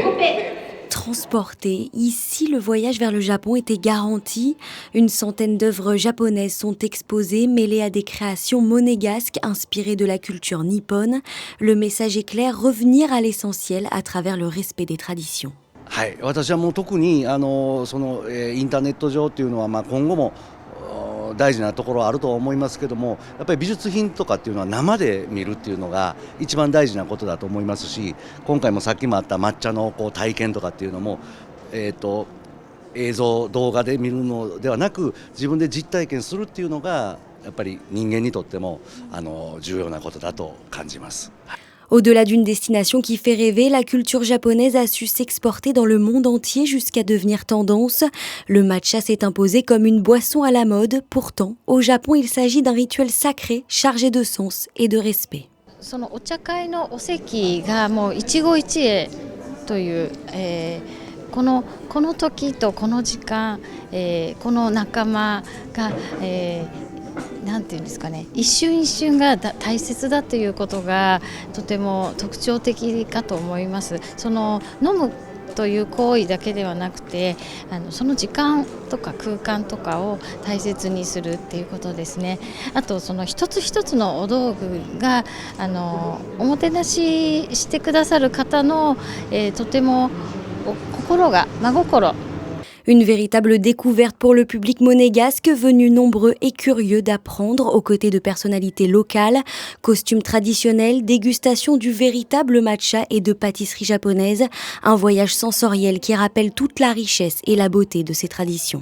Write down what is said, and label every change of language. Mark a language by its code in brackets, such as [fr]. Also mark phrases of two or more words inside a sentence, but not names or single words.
[fr] Transporté, ici le voyage vers le Japon était garanti. Une centaine d'œuvres japonaises sont exposées, mêlées à des créations monégasques inspirées de la culture nippone. Le message est clair, revenir à l'essentiel à travers le respect des traditions. [ja] はい、私はもう特にインターネット上っていうのは今後も大事なところはあると思いますけども、やっぱり美術品とかっていうのは生で見るっていうのが一番大事なことだと思いますし、今回もさっきもあった抹茶の体験とかっていうのも、映像動画で見るのではなく自分で実体験するっていうのがやっぱり人間にとっても重要なことだと感じます。 [fr] Au-delà d'une destination qui fait rêver, la culture japonaise a su s'exporter dans le monde entier jusqu'à devenir tendance. Le matcha s'est imposé comme une boisson à la mode. Pourtant, au Japon, il s'agit d'un rituel sacré, chargé de sens et de respect. [ja] そのお茶会のお席がもう一期一会という、この時とこの時間、この仲間が、なんていうんですかね、一瞬一瞬が大切だということがとても特徴的かと思います。その飲むという行為だけではなくて、その時間とか空間とかを大切にするっていうことですね。あとその一つ一つのお道具がおもてなししてくださる方の、とても心が真心。 [fr] Une véritable découverte pour le public monégasque, venu nombreux et curieux d'apprendre aux côtés de personnalités locales, costumes traditionnels, dégustation du véritable matcha et de pâtisseries japonaises, un voyage sensoriel qui rappelle toute la richesse et la beauté de ces traditions.